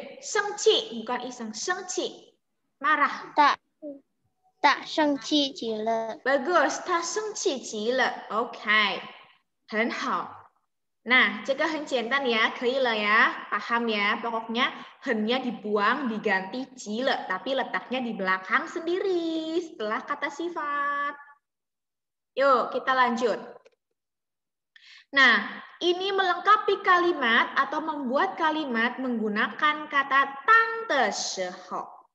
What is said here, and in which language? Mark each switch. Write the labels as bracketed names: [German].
[Indonesian] 生气 bukan iseng, 生气 marah. [Chinese] 大生气极了 Bagus, 他生气极了 OK, 很好. Nah, 这个很简单ya, 可以了ya, [Indonesian] paham ya. Pokoknya hennya dibuang, diganti jile, tapi letaknya di belakang sendiri setelah kata sifat. Yuk, kita lanjut. Nah, ini melengkapi kalimat atau membuat kalimat menggunakan kata tang de shihou.